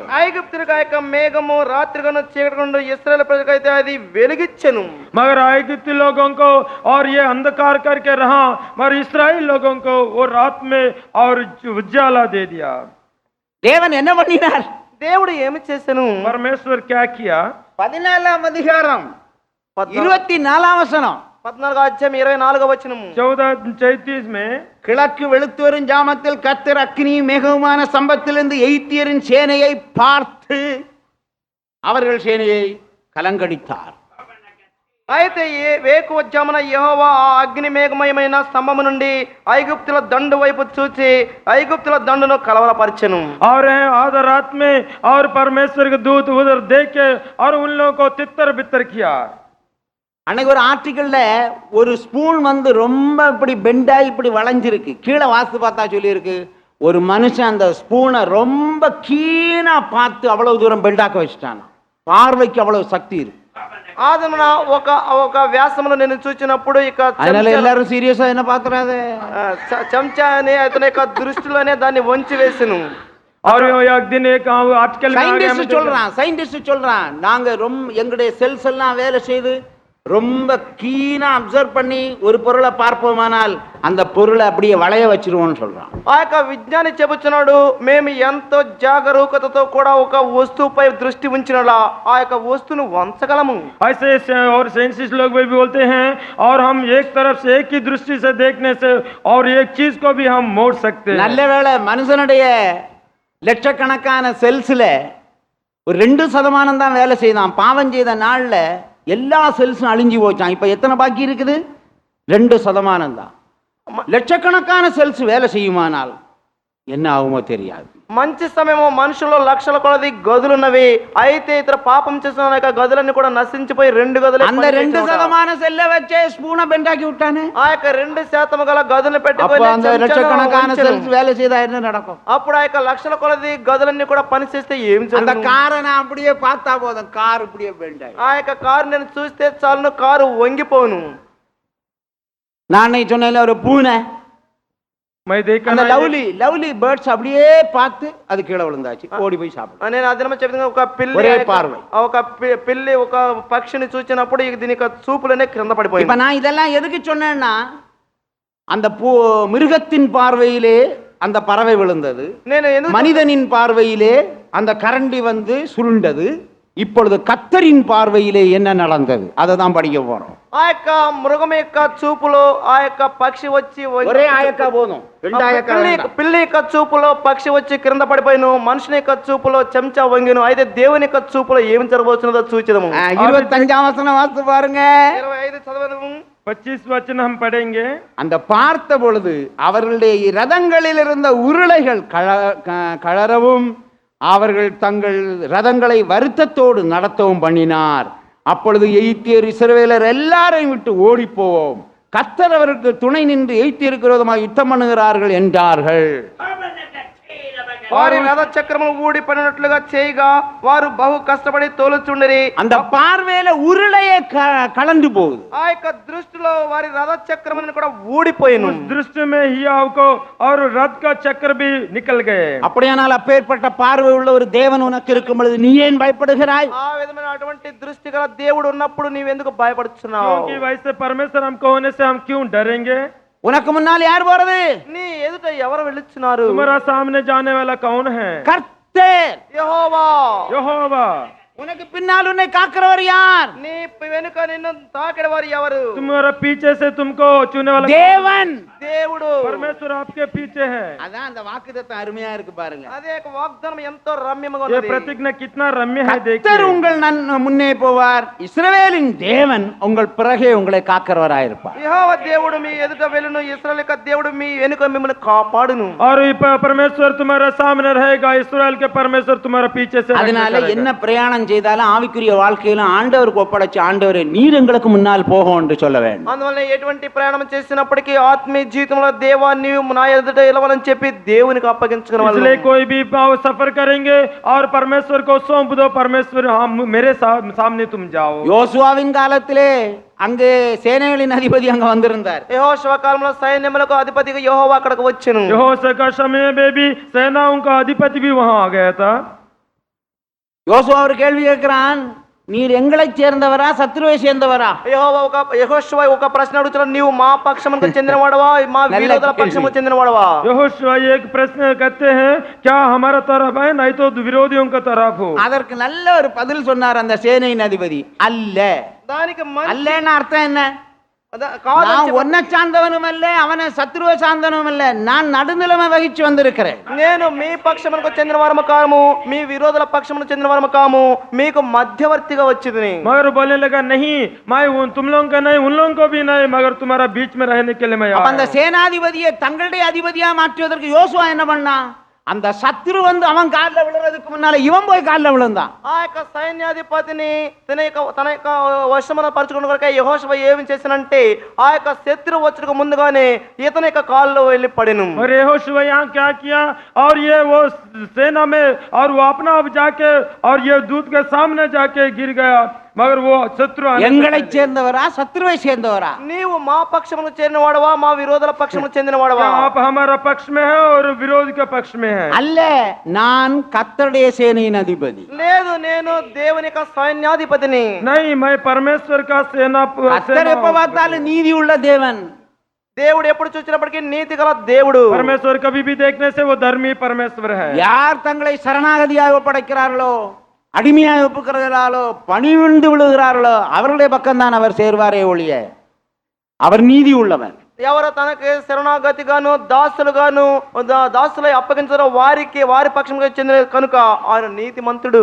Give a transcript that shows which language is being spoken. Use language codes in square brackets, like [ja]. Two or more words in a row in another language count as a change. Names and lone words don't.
[te] ఐగుప్తులకు ఆ యొక్క మేఘము రాత్రి కన్నా చీకటి కన్నా ఇశ్రాయేలు ప్రజలకైతే అది వెలిగించెను. [hi] मगर ऐगिप्ती लोगों को और ये अंधकार करके रहा, मगर इस्राएल लोगों को वो रात में और उजाला दे दिया। [ta] தேவன் என்ன பண்ணினார்? [te] దేవుడు ఏమి చేసెను? [hi] परमेश्वर क्या किया? [ta] 14ஆம் அதிகாரம் 24ஆம் வசனம். [te] 14వ అధ్యాయం 24వ వచనము. [hi] 14:33 में [ta] கிழக்கு வெளுத்து வரும் ஜாமத்தில் கர்த்தர் அக்கினியும் மேகவுமான சம்பத்திலிருந்து எகிப்தியரின் சேனையை பார்த்து அவர்கள் சேனையை கலங்கடித்தார். [te] అయితే వేకువజామున యెహోవా ఆ అగ్ని మేఘమయమైన స్తంభము నుండి ఐగుప్తుల దండు వైపు చూచి ఐగుప్తుల దండును కలవరపరిచెను. [hi] और आधा रात में और परमेश्वर के दूत उधर देखे और उन लोगों को तितर बितर किया। [ta] அன்னைக்கு ஒரு ஆர்டிக்கல்ல ஒரு ஸ்பூன் வந்து ரொம்ப இப்படி பெண்டாய் இப்படி வளைஞ்சிருக்கு. கீழே வாஸ்து பார்த்தா சொல்லியிருக்கு, ஒரு மனுஷன் அந்த ஸ்பூனை ரொம்ப கீழா பார்த்து அவ்வளவு தூரம் பெண்டாக்க வச்சுட்டான். பார்வைக்கு அவ்வளவு சக்தி இருக்கு. [te] ఆదమున ఒక వ్యాసమును నేను చూచినప్పుడు ఇక [ta] அதனால எல்லாரும் சீரியஸா என்ன பாக்குறாது? [te] చెంచా అనే అతని యొక్క దృష్టిలోనే దాన్ని వంచి వేసెను. [hi] और एक दिन एक आर्टिकल में [ta] சயின்டிஸ்ட் சொல்றான் நாங்க ரொம்ப எங்களுடைய செல்ஸ் எல்லாம் வேலை செய்து ரொம்ப கீனா அப்சர்வ் பண்ணி ஒரு பொருளை பார்ப்போமானால் அந்த பொருளை அப்படியே வளைய வச்சிருவோம்னு சொல்றான். [te] ఆ యొక్క విజ్ఞాని చెబుతున్నాడు, మేము ఎంతో జాగరూకతతో కూడా ఒక వస్తువుపై దృష్టి ఉంచినలా ఆ యొక్క వస్తువును వంచగలము. [hi] ऐसे और साइंटिस्ट लोग भी बोलते हैं और हम एक तरफ से एक ही दृष्टि से देखने से और एक चीज को भी हम मोड़ सकते हैं. [ta] நல்ல வேளை மனுஷனுடைய லட்சக்கணக்கான செல்ஸ்ல ஒரு 2% தான் வேலை செய்தான். பாவம் செய்த நாள்ல எல்லா செல்ஸும் அழிஞ்சு போச்சான். இப்ப எத்தனை பாக்கி இருக்குது? 2% தான். லட்சக்கணக்கான செல்ஸ் வேலை செய்யுமானால் என்ன ஆகுமோ தெரியாது. [te] మంచి సమయము మనుషుల్లో లక్షల కొలది గదులున్నవి, అయితే ఇతర పాపం చేసిన యొక్క గదులన్నీ కూడా నశించిపోయి రెండు గదులు [ta] அந்த 2% செல்ல வச்சே ஸ்பூனை பெண்டாக்கி விட்டானே. [te] ఆ యొక్క 2% గల గదులను [ta] அப்போ [te] పెట్టుకొని [ta] அந்த [te] చెంచాగా [ta] லட்சக்கணக்கான [te] ఉంచెను. [ta] செல்ஸ் வேலை செய்தா என்ன நடக்கும்? [te] అప్పుడు ఆ యొక్క లక్షల కొలది గదులన్నీ కూడా పనిచేస్తే ఏం [ta] அந்த [te] జరుగుతుంది? [ta] காரை நான் அப்படியே பார்த்தா போதும், கார் இப்படியே பெண்டாய். [te] ఆ యొక్క కారు నేను చూస్తే చాలును, కారు వంగిపోను. [ta] நான் அன்னைக்கு சொன்னேன்ல ஒரு பூனை, [hi] मैं देखा [ta] அந்த [hi] ना [en] lovely lovely birds [ta] அப்படியே பார்த்து அது கீழே விழுந்தாச்சு, ஓடி போய் சாப்பிடும். [te] నేను అదినమ చెప్పిన ఒక పిల్లి [ta] ஒரே பார்வை. [te] ఒక పిల్లి ఒక పక్షిని చూసినప్పుడు దీని యొక్క చూపులనే క్రింద [ta] இப்ப [te] పడిపోయింది. [ta] நான் இதெல்லாம் எதுக்கு சொன்னேன்னா, அந்த மிருகத்தின் பார்வையிலே அந்த பறவை விழுந்தது, [te] నేను ఎందుకు [ta] மனிதனின் பார்வையிலே அந்த கரண்டி வந்து சுருண்டது, இப்பொழுது கர்த்தரின் பார்வையிலே என்ன நடந்தது அதை தான் படிக்க போறோம். [te] ఆ యొక్క మృగం యొక్క చూపులో ఆ యొక్క పక్షి వచ్చి [ta] ஒரே ஆயக்கா போதும், ரெண்டு ஆயக்கா வேண்டாம். [te] పిల్లి యొక్క చూపులో పక్షి వచ్చి క్రింద పడిపోయిను, మనుషుని యొక్క చూపులో చెంచా వంగిను. అయితే దేవుని యొక్క చూపులో ఏమి జరగబోతున్నదో చూచిదము. [ta] 25ஆம் வசனம் வாசித்து பாருங்க. [te] 25 చదవదము. [hi] 25 वचन हम पढ़ेंगे। [ta] அந்த பார்த்த பொழுது அவர்களுடைய ரதங்களில் இருந்த உருளைகள் கழறவும் அவர்கள் தங்கள் ரதங்களை வருத்தத்தோடு நடத்தவும் பண்ணினார். அப்பொழுது எகிப்தியர் இஸ்ரவேலர் எல்லாரையும் விட்டு ஓடி போவோம், கர்த்தர் அவருக்கு துணை நின்று எகிப்தியருக்கு விரோதமாக யுத்தம் பண்ணுகிறார்கள் என்றார்கள். [te] వారి రథ చక్రములు ఊడి పడినట్లుగా చేయగా వారు బహు కష్టపడి తోలుచుండిరి. [ta] அந்த பார்வையில உருளையே கலந்து போகுது. [te] ఆ యొక్క దృష్టిలో వారి రథ చక్రములను కూడా ఊడిపోయిను. [hi] उस दृष्टि में हियाव को और रथ का चक्र भी निकल गए। [ta] அப்படியானால் அப்பேற்பட்ட பார்வை உள்ள ஒரு தேவன் உனக்கு இருக்கும் பொழுது நீ ஏன் பயப்படுகிறாய்? [te] ఆ విధమైన అటువంటి దృష్టి గల దేవుడు ఉన్నప్పుడు నీవెందుకు భయపడుతున్నావు? [hi] क्योंकि वैसे परमेश्वर हमको होने से हम क्यों डरेंगे? [ta] உனக்கு முன்னால் யார் போறது? [te] నీ ఎదుట ఎవరు వెళుచున్నారు? [hi] तुम्हारा सामने जाने वाला कौन है? [ta] கர்த்தர். [te] యెహోవా. [hi] यहोवा। [ta] உனக்கு பின்னால் உன்னை காக்கிறவர் யார்? [te] నీ వెనుక నిన్ను తాకిడవారు ఎవరు? [hi] तुम्हारा पीछे से तुमको छूने वाला [ta] தேவன். [te] దేవుడు. [hi] परमेश्वर आपके पीछे है। [ta] அதான் அந்த வாக்குத்தத்தம் அருமையா இருக்கு பாருங்க. [te] అదే ఒక వాగ్దానం ఎంతో రమ్యముగా [hi] ये [te] ఉన్నది. [hi] प्रतिज्ञा कितना रम्य है [ta] கர்த்தர் [hi] देखिए। [ta] உங்கள் முன்னே போவார், இஸ்ரவேலின் தேவன் உங்கள் பிறகே உங்களை காக்கிறவராயிருப்பார். [te] యెహోవా దేవుడు మీ ఎదుట వెళ్ళును, ఇశ్రాయేలు యొక్క దేవుడు మీ వెనుక మిమ్మల్ని కాపాడును. [hi] और परमेश्वर तुम्हारा सामने रहेगा, इस्राएल के परमेश्वर तुम्हारा पीछे से [ta] அதனால என்ன பிரயாணம் செய்தாலும் ஆவிக்குரிய வாழ்க்கையிலும் ஆண்டவருக்கு ஒப்படைச்சு, ஆண்டவரே நீர் எங்களுக்கு முன்னால் போகும் என்று சொல்ல வேண்டும். [te] అందువల్ల ఎటువంటి ప్రయాణం చేసినప్పటికీ ఆత్మీయ జీవితంలో దేవా నీవు నా ఎదుట నిలవాలని చెప్పి దేవునికి అప్పగించుకునే వాళ్ళు. [hi] इसलिए कोई भी सफर करेंगे और परमेश्वर को सौंप दो, परमेश्वर हम मेरे सामने तुम जाओ। [ta] யோசுவாவின் காலத்திலே அங்கே சேனைகளின் அதிபதி அங்க வந்திருந்தார். [te] యెహోషువ కాలంలో సైన్యములకు అధిపతిగా యెహోవా అక్కడికి వచ్చెను. [hi] यहोशू का समय में भी सेनाओं का अधिपति भी वहां आ गया था। [ta] யோசுவா ஒரு கேள்வி கேட்கிறான், நீர் எங்களைச் சேர்ந்தவரா சத்ருவை சேர்ந்தவரா? [te] యెహోషువ ఒక ప్రశ్న అడుగుతున్నాడు, నీవు మా పక్షమునకు చెందినవాడవా మా విరోధుల పక్షమునకు చెందినవాడవా? [hi] यहोशू एक प्रश्न कहते हैं, क्या हमारा तरफ है नहीं तो विरोधियों का तरफ हो? [ta] அதற்கு நல்ல ஒரு பதில் சொன்னார் அந்த சேனையின் அதிபதி. அல்ல. [te] దానికి [ta] அல்லன்னு அர்த்தம் என்ன? [te] కాదు [ta] நான் உன்னை சார்ந்தவனும் அல்ல, அவனை சத்ருவை சார்ந்தவனும் அல்ல, நான் நடுநிலைமை வகிச்சு வந்திருக்கிறேன். [te] నేను మీ పక్షమునకు చెందిన వారము కాము, మీ విరోధుల పక్షమునకు చెందిన వారము కాము, మీకు మధ్యవర్తిగా వచ్చింది. [hi] मगर बोलने लगा, नहीं मैं तुम लोगों का नहीं, उन लोगों को भी नहीं, मगर तुम्हारा बीच में रहने के लिए मैं [ta] அப்ப [hi] आया [ta] அந்த [hi] हूं। [ta] சேனாதிபதியை தங்களுடைய அதிபதியா மாற்றுவதற்கு யோசுவா என்ன பண்ணா? அந்த சத்ரு வந்து அவன் காலில் விழுறதுக்கு முன்னால இவன் போய் காலில் விழுந்தான். [te] ఆ యొక్క సైన్యాధిపతిని తన యొక్క వశమున పరచుకున్న కొరకే యెహోషువ ఏమి చేసినంటే ఆ యొక్క శత్రువు వచ్చుటకు ముందుగానే ఇతని యొక్క కాల్లో వెళ్ళి పడెను. [hi] और यहोशू यहाँ क्या किया, और ये वो सेना में और वो अपना आप जाके और ये दूत के सामने जाके गिर गया, मगर वो शत्रु [ta] எங்களை சேர்ந்தவரா சத்ருவை சேர்ந்தவரா? [te] నీవు మా పక్షమునకు చెందినవాడవా మా విరోధుల పక్షమునకు చెందినవాడవా? [hi] आप हमारा पक्ष में है और विरोध के पक्ष में है। [ta] அல்ல, நான் கர்த்தருடைய சேனையின் அதிபதி. [te] లేదు, నేను దేవుని యొక్క సైన్యాధిపతిని. [hi] नहीं, मैं परमेश्वर का [ta] கர்த்தர் எப்ப பார்த்தாலும் நீதி உள்ள தேவன். [te] దేవుడు ఎప్పుడు చూసినప్పటికీ నీతి గల దేవుడు. [hi] परमेश्वर कभी भी देखने से वो धर्मी परमेश्वर है। [ta] யார் தங்களை சரணாகதியாக ஒப்படைக்கிறார்களோ, அடிமையாக ஒப்புக்கிறார்களோ, பணிவிண்டு விழுகிறார்களோ அவர்களுடைய பக்கம்தான் அவர் சேர்வாரே ஒழிய அவர் நீதி உள்ளவர். [te] ఎవరు తనకి శరణాగతిగాను దాసులుగాను దాసులై అప్పగించారో వారి పక్షంగా చెందిన కనుక ఆయన నీతిమంతుడు.